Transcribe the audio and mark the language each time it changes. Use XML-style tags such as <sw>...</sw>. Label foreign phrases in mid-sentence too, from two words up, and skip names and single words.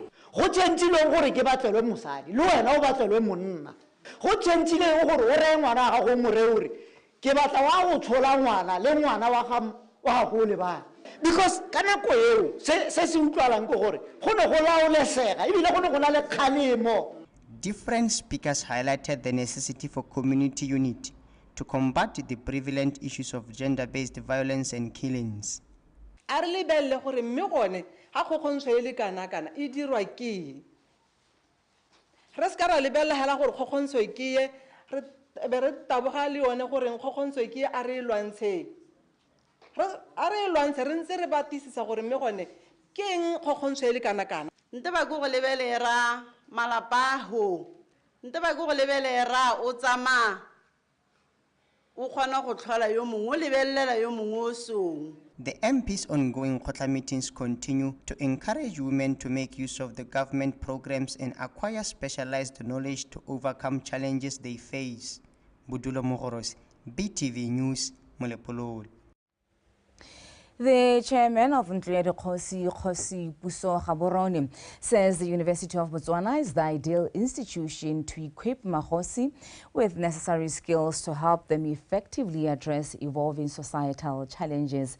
<tn>Go tšhentšhileng gore ke batlelwe mosadi le wena o batlelwe monna. Go tšhentšhileng gore o reye ngwana wa gago mo reye gore ke batla wa go tshola ngwana le ngwana wa gago le bana. Because ka nako eo se se utlwalang ke gore go ne go laolesega ebile go ne go na le kgalemo.</tn> <en>Different speakers highlighted the necessity for community unity to combat the prevalent issues of gender-based violence and killings.</en> <tn>A re lebelle gore mme gone ga kgokgontsho e le kana-kana e dirwa ke eng. Re se ka ra lebella hela gore kgokgontsho ke ye be re taboga le yone gore kgokgontsho ke a re lwantsheng. A re lwantshe re ntse re batisisa gore mme gone ke eng kgokgontsho e le kana-kana. Nte ba go lebelera malapa ho. Nte ba go lebelera o tsama o kgona go tlhola yo mongwe o lebelela yo mongwe o song.</tn> <en>The MP's ongoing Khotla meetings continue to encourage women to make use of the government programs and acquire specialized knowledge to overcome challenges they face. Budulo Mogorosi, BTV News, Molepolole. The chairman of Ntledi Kgosi Puso Gaborone says the University of Botswana is the ideal institution to equip Magosi with necessary skills to help them effectively address evolving societal challenges.</en>